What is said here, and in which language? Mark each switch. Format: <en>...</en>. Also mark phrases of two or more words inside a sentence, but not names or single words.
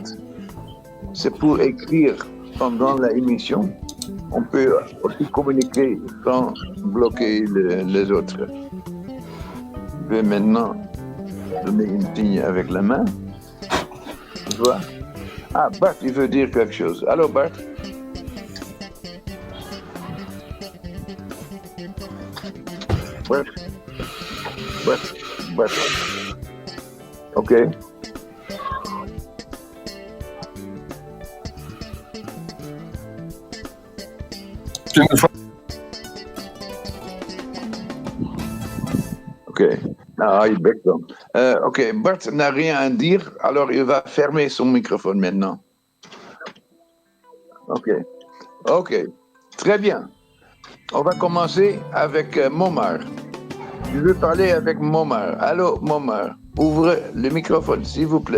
<fr>C'est pour écrire pendant l'émission. On peut aussi communiquer sans bloquer les autres. Je vais maintenant donner un signe avec la main. Tu vois? Ah, Bart, il veut dire quelque chose. Allô, Bart? Bart. Ok. Ok.</fr> <nl>Nou, je bek dan.</nl> <fr>Ok, Bart n'a rien à dire, alors il va fermer son microphone maintenant. Ok. Très bien. On va commencer avec Momar. Je veux parler avec Momar. Allô, Momar. Ouvre le microphone, s'il vous plaît.</fr>